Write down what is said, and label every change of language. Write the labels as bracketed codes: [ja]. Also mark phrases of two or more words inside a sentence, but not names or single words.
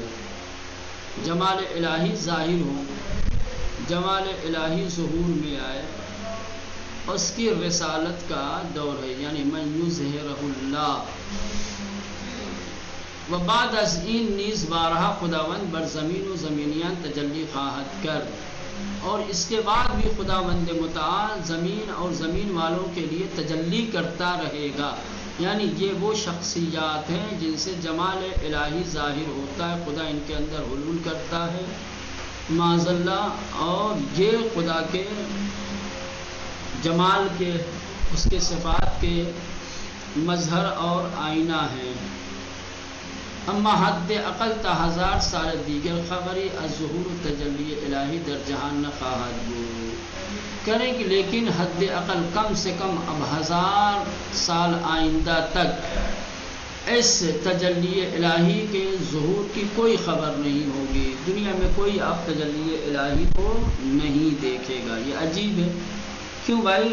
[ur] جمال الہی ظاہر ہو، جمال الہی ظہور میں آئے، اس کی رسالت کا دور ہے، یعنی [ar] من یظہرہ اللہ۔ [fa] و بعد از این نیز بارہا خداوند بر زمین و زمینیان تجلی خواہد کر، [ur] اور اس کے بعد بھی خداوند متعال زمین اور زمین والوں کے لیے تجلی کرتا رہے گا، یعنی یہ وہ شخصیات ہیں جن سے جمال الہی ظاہر ہوتا ہے، خدا ان کے اندر حلول کرتا ہے [ar] معاذ اللہ، [ur] اور یہ خدا کے جمال کے، اس کے صفات کے مظہر اور آئینہ ہیں. [fa] اما حد عقل تا 1000 سال دیگر خبری از ظہور تجلی الہی در جہان نخواہد بود. [ur] کریں کہ لیکن حد عقل کم سے کم اب 1000 سال آئندہ تک اس تجلی الہی کے ظہور کی کوئی خبر نہیں ہوگی. دنیا میں کوئی اب تجلی الہی کو نہیں دیکھے گا. یہ عجیب ہے. کیوں بھائی؟